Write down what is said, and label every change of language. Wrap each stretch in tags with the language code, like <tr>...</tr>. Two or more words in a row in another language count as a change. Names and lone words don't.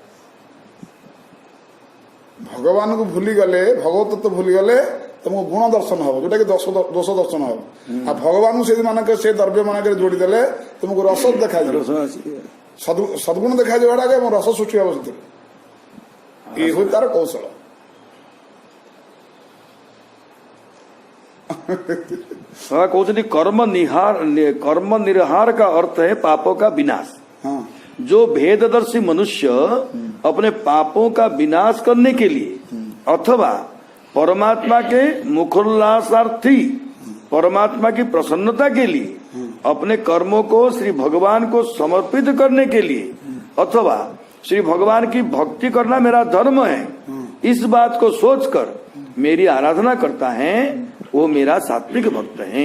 <or>ଭଗବାନଙ୍କୁ ଭୁଲିଗଲେ, ଭଗବତ ତତ୍ତ୍ୱ ଭୁଲିଗଲେ ତମକୁ ଗୁଣ ଦର୍ଶନ ହବ, ଯୋଉଟା କି ଦୋଷ ଦର୍ଶନ ହବ। ଆଉ ଭଗବାନଙ୍କୁ ସେ ମାନଙ୍କରେ, ସେ ଦ୍ରବ୍ୟ ମାନଙ୍କରେ ଯୋଡିଦେଲେ ତମକୁ ରସ ଦେଖାଯିବ, ସଦ୍ଗୁଣ ଦେଖାଯିବ, ଏବଂ ରସ ସୃଷ୍ଟି ହବ ସେଥିରେ। ଏଇ ହଉଛି ତାର କୌଶଳ।</or> <hi>कहते कर्म निर्हार का अर्थ है पापों का विनाश। हाँ, जो भेददर्शी मनुष्य अपने पापों का विनाश करने के लिए अथवा परमात्मा के मुखोल्लासार्थी, परमात्मा की प्रसन्नता के लिए अपने कर्मों को श्री भगवान को समर्पित करने के लिए अथवा श्री भगवान की भक्ति करना मेरा धर्म है, इस बात को सोचकर मेरी आराधना करता है, वो मेरा सात्विक भक्त है।</hi>